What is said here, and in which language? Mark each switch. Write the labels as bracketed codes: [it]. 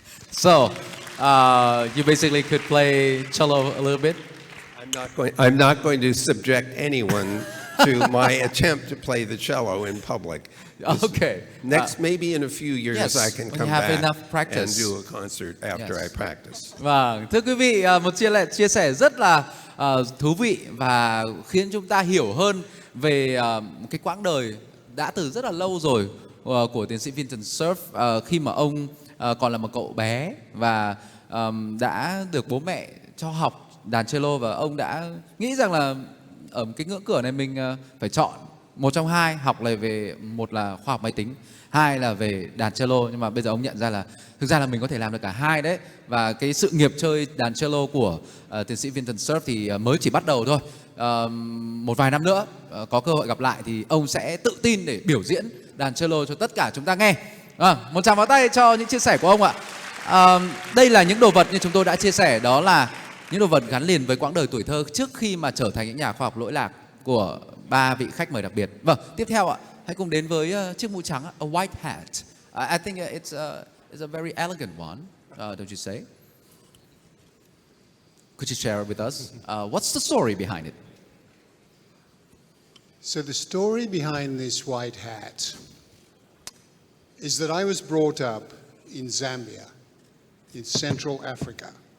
[en] So, you basically could play cello a little bit? I'm not going to subject anyone to my attempt to play the cello in public. Okay. Next, maybe in a few years, yes, I can come back and do a concert after I practice. [vi] Vâng, thưa quý vị, một chia sẻ rất là thú vị và khiến chúng ta hiểu hơn về một cái quãng đời đã từ rất là lâu rồi của tiến sĩ Vincent Cerf khi mà ông còn là một cậu bé và đã được bố mẹ cho học đàn cello và ông đã nghĩ rằng là ở cái ngưỡng cửa này mình phải chọn một trong hai, học là về một là khoa học máy tính, hai là về đàn cello, nhưng mà bây giờ ông nhận ra là thực ra là mình có thể làm được cả hai đấy. Và cái sự nghiệp chơi đàn cello của tiến sĩ Vincent Cerf thì mới chỉ bắt đầu thôi. Một vài năm nữa có cơ hội gặp lại thì ông sẽ tự tin để biểu diễn đàn cello cho tất cả chúng ta nghe. Một tràng pháo tay cho những chia sẻ của ông ạ. Đây là những đồ vật như chúng tôi đã chia sẻ, đó là những đồ vật gắn liền với quãng đời tuổi thơ trước khi mà trở thành những nhà khoa học lỗi lạc của 3 vị khách mời đặc biệt. Vâng, tiếp theo ạ, hãy cùng đến với chiếc mũ trắng, [en] a white hat. I think it's a very elegant one, don't you say? Could you share it with us? What's the story behind it? So the story behind this white hat is that I was brought up in Zambia, in Central Africa.